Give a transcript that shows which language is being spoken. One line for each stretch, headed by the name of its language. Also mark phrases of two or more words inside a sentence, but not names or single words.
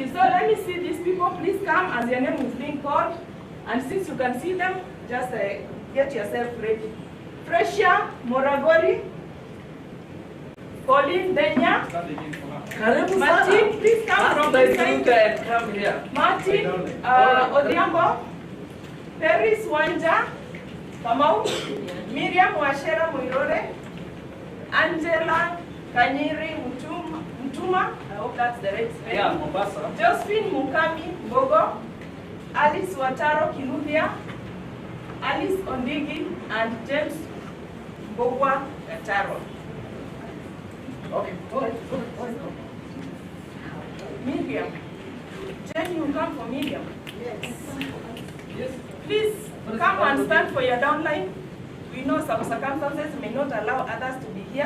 English: So let me see these people. Please come as your name is being called. And since you can see them, just get yourself ready. Fresia Moragori, Pauline Denya, Martin, please come from the side. And come here. Martin Odhiambo, Paris Wanja, Kamau, Miriam Washera Muirore, Angela Kanyiri Mutuma, I hope that's the right spelling. Yeah, Mombasa. Josephine Mukami Bogo, Alice Wataro Kiluvia, Alice Ondigi, and James Bogwa Gataro. Okay, go ahead. Miriam. Jen, you come for Miriam. Yes. Please come and stand for your downline. We we know some circumstances may not allow others to be here.